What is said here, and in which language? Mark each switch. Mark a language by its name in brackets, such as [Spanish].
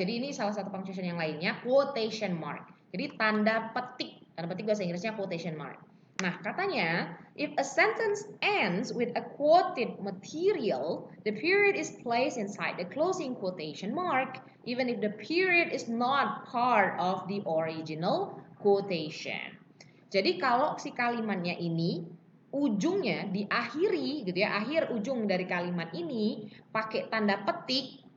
[Indonesian] Jadi ini salah satu punctuation yang lainnya, quotation mark. Jadi tanda petik bahasa Inggrisnya quotation mark. [English] Nah, katanya, if a sentence ends with a quoted material, the period is placed inside the closing quotation mark, even if the period is not part of the original quotation. [Indonesian] Jadi kalau si kalimatnya ini ujungnya diakhiri gitu ya, akhir ujung dari kalimat ini pakai tanda petik.